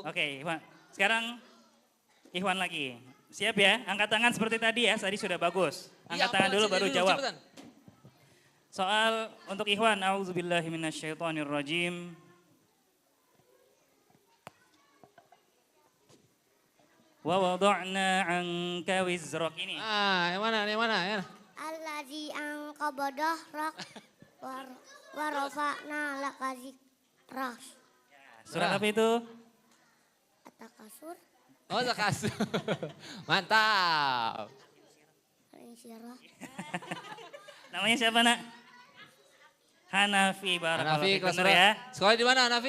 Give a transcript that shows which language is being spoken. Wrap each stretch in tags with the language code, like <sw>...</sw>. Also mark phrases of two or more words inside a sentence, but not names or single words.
<id>Oke, Ikhwan. Sekarang Ikhwan lagi. Siap ya? Angkat tangan seperti tadi ya. Tadi sudah bagus. Angkat Iya, tangan apaan dulu sih? baru Duduk, jawab. cepetan. Soal untuk Ikhwan,</id> <ar>أعوذ بالله من الشيطان الرجيم. ووضعنا عنك وزرك ini.</ar> <id>Ah, yang mana? Yang mana? Ya.</id> <ar>الذي أنقض ظهرك ورفعنا لك ذكرك.</ar> <id>Surat apa itu? At-Takasur, Oh, Zakasur. Mantap. Al-Insyirah. Namanya siapa nak? Hanafi, barakallahu Hanafi fiik. kelas Bener berapa? ya. Sekolah di mana Hanafi?</id>